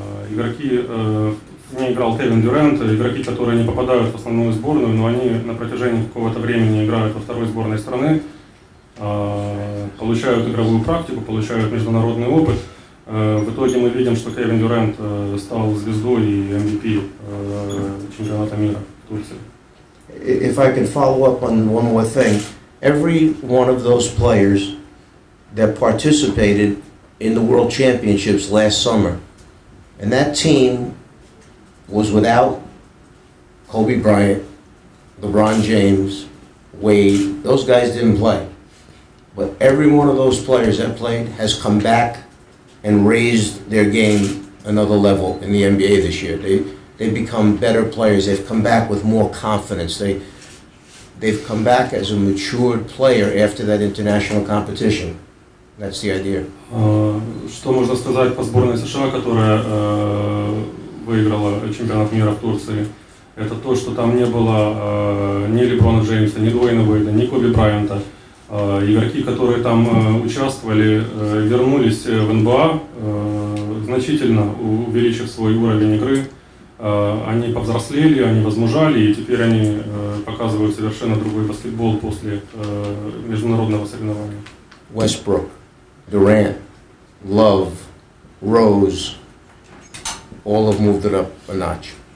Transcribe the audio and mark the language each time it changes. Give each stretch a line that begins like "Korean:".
Russian: Игроки, в ней играл Кевин Дюрант, игроки, которые не попадают в основную сборную, но они на протяжении какого-то времени играют во второй сборной страны, получают игровую практику, получают международный опыт. В итоге мы видим, что Кевин Дюрант стал звездой и MVP чемпионата мира в Турции.
English: If I can follow up on one more thing, every one of those players that participated in the World Championships last summer, and that team was without Kobe Bryant, LeBron James, Wade. Those guys didn't play. But every one of those players that played has come back and raised their game another level in the NBA this year. They've become better players. They've come back with more confidence. They've come back as a matured player after that international competition. That's the idea.
Russian: Что можно сказать по сборной США, которая выиграла чемпионат мира в Турции? Это то, что там не было ни Леброна Джеймса, ни Дуэйна Уэйда, ни Коби Брайанта. Игроки, которые там участвовали, вернулись в НБА, значительно увеличив свой уровень игры. Они повзрослели, они возмужали, и теперь они показывают совершенно другой баскетбол после международного соревнования.
English: Westbrook, Durant, Love, Rose, all have moved it up a notch.